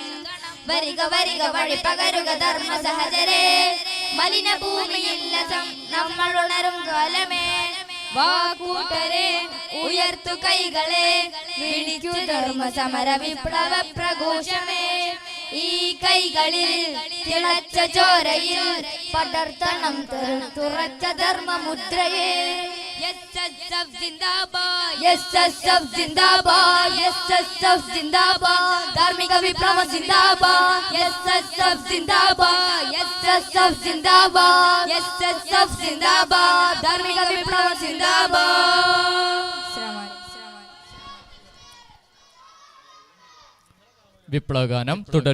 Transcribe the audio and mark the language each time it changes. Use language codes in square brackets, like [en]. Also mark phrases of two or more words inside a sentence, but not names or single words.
[ml] വരിക വരിക വഴി പകരുക ധർമ്മ സഹചരെ, മലിന ഭൂമിയില്ല നമ്മൾ ഉണരും കാലമേ. വാക്കൂട്ടരെ ഉയർത്തു കൈകളെ, വിളിക്കു ധർമ്മ സമര വിപ്ലവ പ്രഘോഷമേ. ഈ കൈകളിൽ തിളച്ച ചോരയിൽ പടർത്തണം തുറച്ച ധർമ്മമുദ്രയെ. [hi] SSF जिंदाबाद, SSF जिंदाबाद, SSF जिंदाबाद, [ml] ധാർമ്മിക വിപ്ലവം ജിന്ദാബാദ്. [hi] SSF जिंदाबाद, SSF जिंदाबाद, SSF जिंदाबाद, [ml] ധാർമ്മിക വിപ്ലവം ജിന്ദാബാദ്. വിപ്ലവഗാനം തുടരും.